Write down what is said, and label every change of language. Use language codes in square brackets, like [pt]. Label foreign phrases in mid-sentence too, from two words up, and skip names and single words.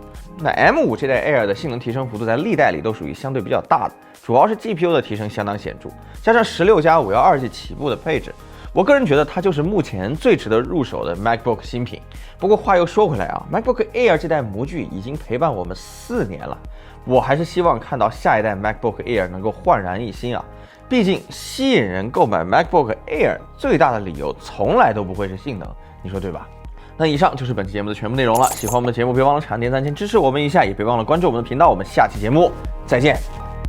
[zh] 那 M5 這代 Air 的性能提升幅度在歷代裡都屬於相對比較大的，主要是 GPU 的提升相當顯著，加上16+512G 起步的配置，我個人覺得它就是目前最值得入手的 MacBook 新品。不過話又說回來啊 ，MacBook Air 這代模具已經陪伴我們4年了，我還是希望看到下一代 MacBook Air 能夠煥然一新啊。畢竟吸引人購買 MacBook Air 最大的理由從來都不會是性能，你說對吧？那以上就是本期節目的全部內容了。喜歡我們的節目，別忘了點讚、支持我們一下，也別忘了關注我們的頻道。我們下期節目再見。